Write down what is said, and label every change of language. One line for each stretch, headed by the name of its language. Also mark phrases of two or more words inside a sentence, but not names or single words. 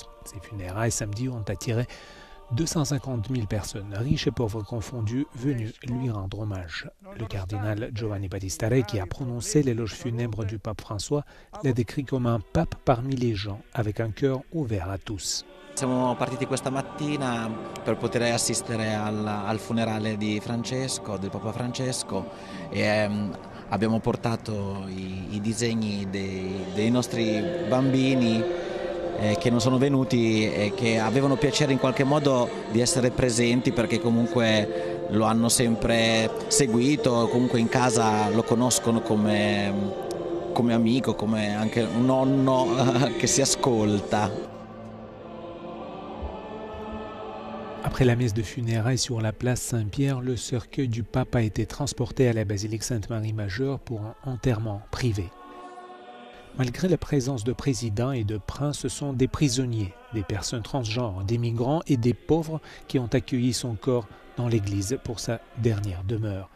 French: Ses funérailles samedi ont attiré 250 000 personnes, riches et pauvres confondus, venues lui rendre hommage. Le cardinal Giovanni Battista Re, qui a prononcé l'éloge funèbre du pape François, l'a décrit comme un pape parmi les gens, avec un cœur ouvert à tous.
Italian: Siamo partiti questa mattina per poter assistere al funerale di Francesco, del Papa Francesco, e abbiamo portato i disegni dei nostri bambini che non sono venuti e che avevano piacere in qualche modo di essere presenti, perché comunque lo hanno sempre seguito, comunque in casa lo conoscono come amico, come anche un nonno che si ascolta.
French: Après la messe de funérailles sur la place Saint-Pierre, le cercueil du pape a été transporté à la basilique Sainte-Marie-Majeure pour un enterrement privé. Malgré la présence de présidents et de princes, ce sont des prisonniers, des personnes transgenres, des migrants et des pauvres qui ont accueilli son corps dans l'église pour sa dernière demeure.